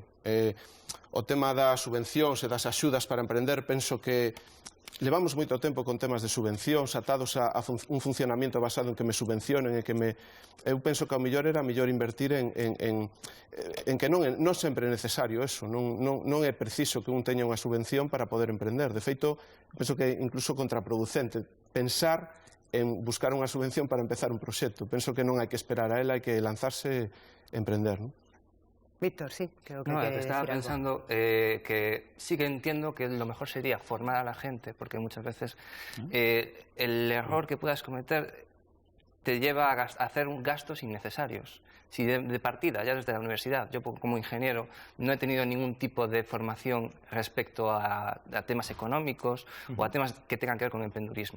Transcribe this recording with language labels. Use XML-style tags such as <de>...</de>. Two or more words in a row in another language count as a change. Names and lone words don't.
<gl>O tema das subvencións e das axudas para emprender, penso que levamos moito tempo con temas de subvencións atados a un funcionamento basado en que me subvencionen e que eu penso que ao mellor era mellor invertir en que non sempre é necesario eso, non é preciso que un teña unha subvención para poder emprender. De feito, penso que é incluso contraproducente pensar en buscar unha subvención para empezar un proxecto. Penso que non hai que esperar a ela, hai que lanzarse e emprender, non? Víctor, sí,</gl> <es>creo que estaba pensando que sí que entiendo que lo mejor sería formar a la gente, porque muchas veces el error que puedas cometer te lleva a hacer gastos innecesarios. Si de partida, ya desde la universidad, yo como ingeniero no he tenido ningún tipo de formación respecto a temas económicos o a temas que tengan que ver con el emprendedurismo.</es>